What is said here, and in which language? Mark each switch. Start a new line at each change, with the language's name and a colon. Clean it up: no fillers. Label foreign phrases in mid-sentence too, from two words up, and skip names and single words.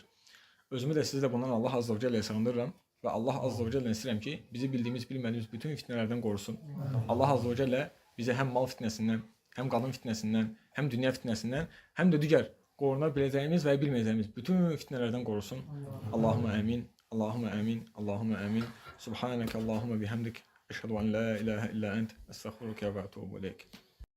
Azerbaijani: Özümü də sizi də bundan Allah
Arabic: عز وجل
Azerbaijani: sığındırıram və Allah
Arabic: عز وجل
Azerbaijani: istəyirəm ki, bizi bildiyimiz, bilmədiyimiz bütün fitnələrdən qorusun. Allah
Arabic: عز وجل
Azerbaijani: bizi həm mal fitnəsindən, həm qadın fitnəsindən, həm dünya fitnəsindən, həm də digər qoruna biləcəyimiz və bilməyəcəyimiz bütün fitnələrdən qorusun.
Arabic: اللهم آمين. اللهم آمين. اللهم آمين. سبحانك اللهم بحمدك. أشهد أن لا إله إلا أنت. أستغفرك وأتوب إليك.